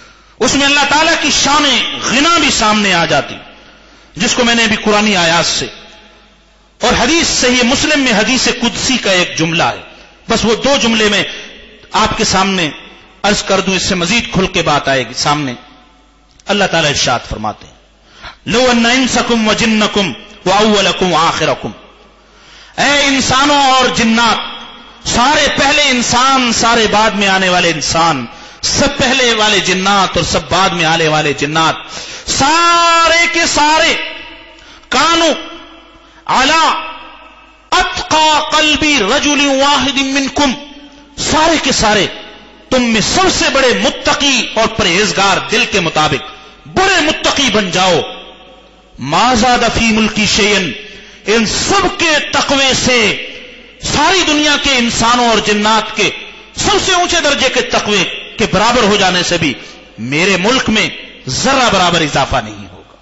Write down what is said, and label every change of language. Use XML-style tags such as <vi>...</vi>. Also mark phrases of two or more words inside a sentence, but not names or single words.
<ur>اس میں اللہ تعالیٰ کی شان غنا بھی سامنے آ جاتی. جس کو میں نے ابھی قرآنی آیات سے اور حدیث صحیح مسلم میں حدیث قدسی کا ایک جملہ ہے، بس وہ دو جملے میں آپ کے سامنے عرض کر دوں، اس سے مزید کھل کے بات آئے گی سامنے۔ اللہ تعالیٰ ارشاد فرماتے ہیں</ur> <ar>لو ان انسکم وجنکم واولکم وآخرکم،</ar> <ur>اے انسانوں اور جنات، سارے پہلے انسان، سارے بعد میں آنے والے انسان، سب پہلے والے جنات اور سب بعد میں آنے والے جنات، سارے کے سارے</ur> <ar>کانو علی اتقى قلب رجل واحد منکم،</ar> <ur>سارے کے سارے تم میں سب سے بڑے متقی اور پرہیزگار دل کے مطابق بڑے متقی بن جاؤ،</ur> <ar>ما زاد فی ملکی شیئن،</ar> <ur>ان سب کے تقوی سے ساری دنیا کے انسانوں اور جنات کے سب سے اونچے درجے کے تقوی کے برابر ہو جانے سے بھی میرے ملک میں ذرہ برابر اضافہ نہیں ہوگا۔</ur>